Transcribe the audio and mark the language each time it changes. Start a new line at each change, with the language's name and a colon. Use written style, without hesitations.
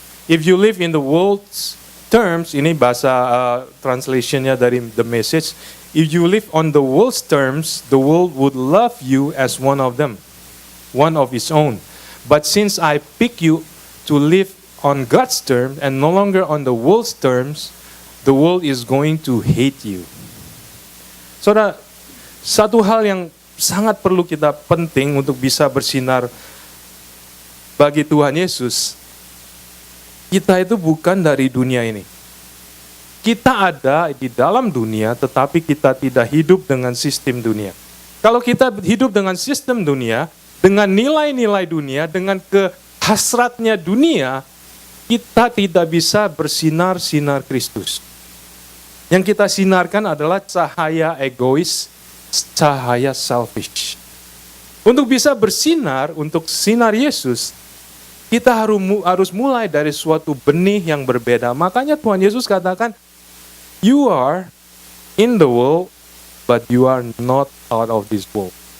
English: If you live in the world's terms,"
Indonesian: ini bahasa translationnya dari The Message,
English: "if you live on the world's terms, the world would love you as one of them, one of its own. But since I pick you to live on God's terms and no longer on the world's terms, the world is going to hate you."
Indonesian: Saudara, satu hal yang sangat perlu kita penting untuk bisa bersinar bagi Tuhan Yesus, kita itu bukan dari dunia ini. Kita ada di dalam dunia, tetapi kita tidak hidup dengan sistem dunia. Kalau kita hidup dengan sistem dunia, dengan nilai-nilai dunia, dengan kehasratnya dunia, kita tidak bisa bersinar-sinar Kristus. Yang kita sinarkan adalah cahaya egois, cahaya selfish. Untuk bisa bersinar, untuk sinar Yesus, kita harus mulai dari suatu benih yang berbeda. Makanya Tuhan Yesus katakan,
English: "You are in the world, but you are not out of this world."